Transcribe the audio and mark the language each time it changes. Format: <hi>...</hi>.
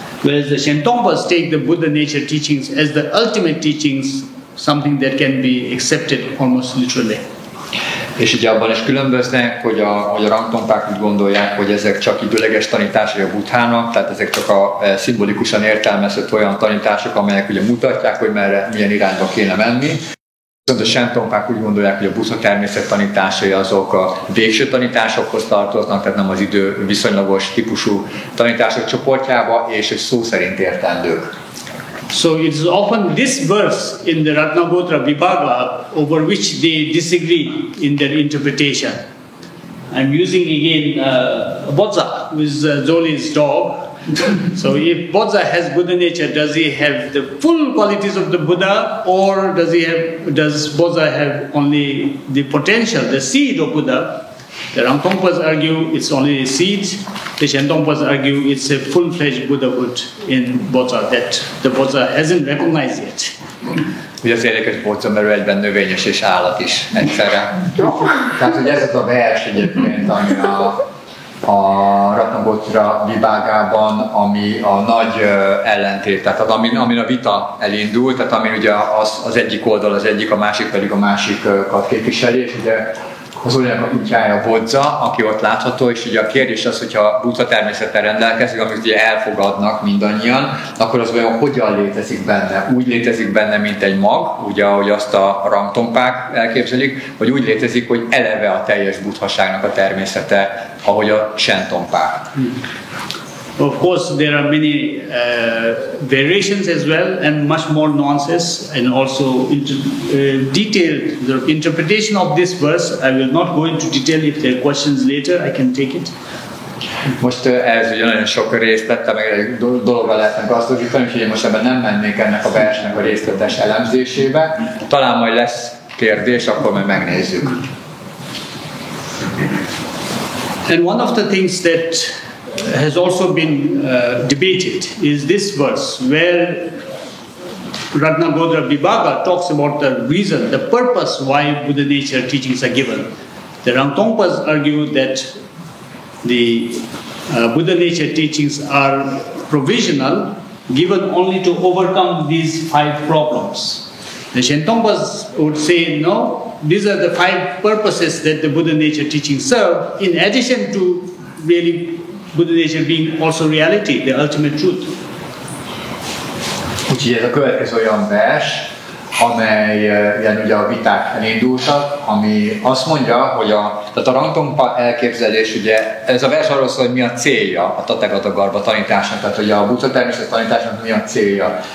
<en>Whereas the Shentongpas take the Buddha nature teachings as the ultimate teachings, something that can be accepted almost literally.</en> <hu>És ugye abban is különböznek, hogy a rangtompák úgy gondolják, hogy ezek csak időleges tanításai a Bhuthának, tehát ezek csak a szimbolikusan értelmezett olyan tanítások, amelyek ugye mutatják, hogy milyen irányba kéne menni. Viszont a sentompák úgy gondolják, hogy a Buddha természet tanításai azok a végső tanításokhoz tartoznak, tehát nem az idő viszonylagos típusú tanítások csoportjába, és hogy szó szerint értendők.</hu> <en>So it is often this verse in the Ratnagotra Vibhaga over which they disagree in their interpretation. I'm using again Bodza, who is Zoli's dog. So if Bodza has Buddha nature, does he have the full qualities of the Buddha, or does Bodza have only the potential, the seed of Buddha? The Rangtongpas argue it's only a seed. The Shentongpas argue it's a full-fledged Buddhahood in Bodza that the Bodza hasn't recognized yet.</en> <hu>Ugye az érdekes Bodza, mert egyben növényes és állat is egyszerre. Tehát, hogy ez az a vers egyébként, ami a Ratnagotra Vibhagában, ami a nagy ellentét, tehát amin a vita elindult, tehát amin ugye az egyik oldal az egyik, a másik pedig a másikat képviseli, és ugye az olyan a kutyája Bodza, aki ott látható, és ugye a kérdés az, hogyha Buddha természettel rendelkezik, amit ugye elfogadnak mindannyian, akkor az olyan hogyan létezik benne? Úgy létezik benne, mint egy mag, ugye ahogy azt a rangtompák elképzelik, vagy úgy létezik, hogy eleve a teljes buddhaságnak a természete, ahogy a sentompák.</hu> <en>Of course, there are many variations as well, and much more nuances, and also detailed the interpretation of this verse. I will not go into detail. If there are questions later, I can take it.</en> <hu>Most ez ugye nagyon sok részlete, meg egy dologgal lehetne gazdagítani, úgyhogy én most ebben nem mennék ennek a versnek a részletes elemzésébe. Talán majd lesz kérdés, akkor majd megnézzük.</hu> <en>And one of the things that has also been debated is this verse where Ratnagotra Vibhaga talks about the reason, the purpose why Buddha nature teachings are given. The Rangtongpas argue that the Buddha nature teachings are provisional, given only to overcome these 5 problems. The Shentongpas would say, no, these are the 5 purposes that the Buddha nature teachings serve, in addition to really Buddha nature being also reality, the ultimate truth.</en> <hu>Úgyhogy ez a következő olyan vers, amelyen ugye a viták elindultak, ami azt mondja, hogy tehát a Rangtongpa elképzelés, ugye ez a vers arról szól, hogy mi a célja a Tathagata tanításnak, tehát hogy a Buddha természet tanításnak mi a célja.</hu>